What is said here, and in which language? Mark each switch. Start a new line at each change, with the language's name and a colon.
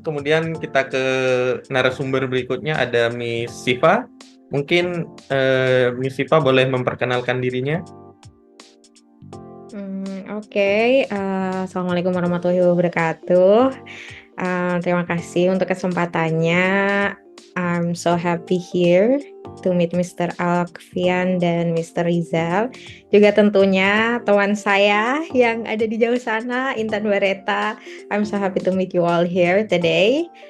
Indonesian: Kemudian kita ke narasumber berikutnya, ada Miss Siva. Mungkin Miss Siva boleh memperkenalkan dirinya.
Arabic: Oke. Assalamualaikum warahmatullahi wabarakatuh.
Indonesian: Terima kasih untuk kesempatannya.
English: I'm so happy here to meet Mr.
Indonesian: Alfian dan Mr. Rizal. Juga tentunya teman saya yang ada di jauh sana, Intan Bareta.
English: I'm so happy to meet you all here today.